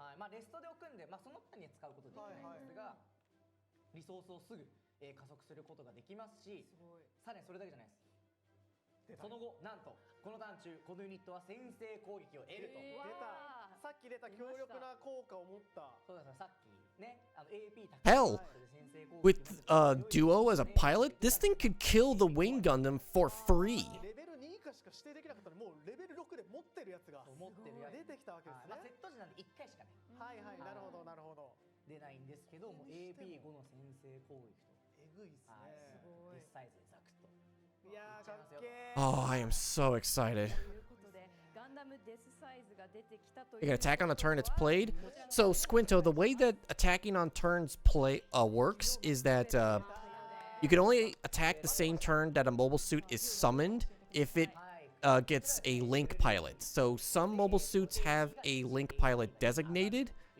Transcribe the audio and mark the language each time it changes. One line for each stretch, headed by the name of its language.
Japanese: レストで置くんで、その他には使うことできないんですが、リソースをすぐ、加速することができますし、さらにそれだけじゃないです。その後、なんとこのターン中、このユニットは先制攻撃を得ると。出た。さっき出た強力な効果を持った。そうですね、さっきね、AP 高い
English: Hell, with Duo as a pilot, this thing could kill the Wing Gundam for free.
Japanese: レベル2以下しか指定できなかったのに、もうレベル6で持ってるやつが出てきたわけですね。セット時なんで1回しかね、なるほどなるほど。出ないんですけど、もう AP5 の先制攻撃とえぐいっすね。すごい。デスサイズでザクッと。いやー、かっけー。
English: Oh, I am so excited.
Japanese: ということで、ガンダムデスサイズが出てきたという。
English: You can attack on the turn it's played. So Squinto, the way that attacking on turns works is that you can only attack the same turn that a mobile suit is summoned if it gets a Link pilot. So some mobile suits have a Link pilot designated.